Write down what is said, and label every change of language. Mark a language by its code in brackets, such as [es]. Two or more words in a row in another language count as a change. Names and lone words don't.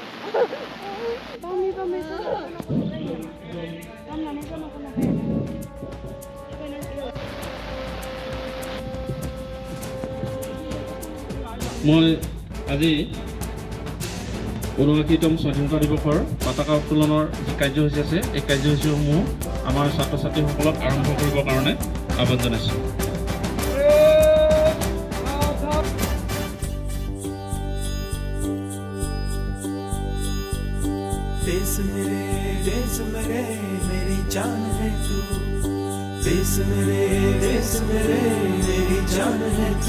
[as] মই আজি ৭৯তম স্বাধীনতা দিৱসৰ পতাকা উত্তোলনৰ যি কাৰ্যসূচী আছে এই কাৰ্যসূচীসমূহ আমাৰ ছাত্ৰ ছাত্ৰীসকলক আৰম্ভ কৰিবৰ কাৰণে আহ্বান জনাইছোঁ। [hi] देश मेरे मेरी जान है तू। देश मेरे मेरी जान है तू।